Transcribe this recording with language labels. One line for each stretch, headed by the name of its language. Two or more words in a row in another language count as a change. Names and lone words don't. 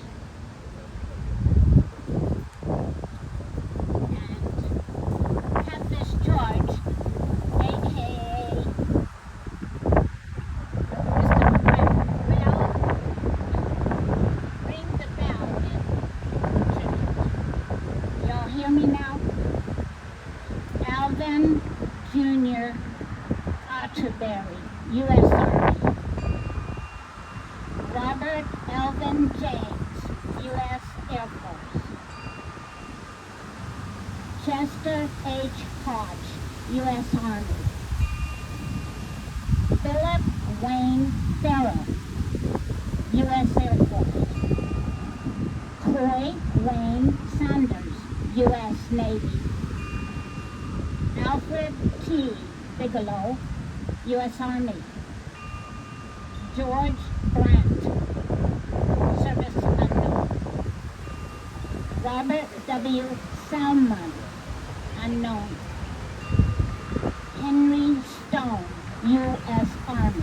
English: And Catfish George, a.k.a. Mr. Bell, ring the bell in tribute. Y'all hear me now? Alvin Jr. Otterberry, U.S. Army. Robert Elvin James, U.S. Air Force. Chester H. Hodge, U.S. Army. Philip Wayne Farrell, U.S. Air Force. Coy Wayne Sanders, U.S. Navy. Alfred T. Bigelow, U.S. Army. George Brandt, service unknown. Robert W. Salmon, unknown. Henry Stone, U.S. Army.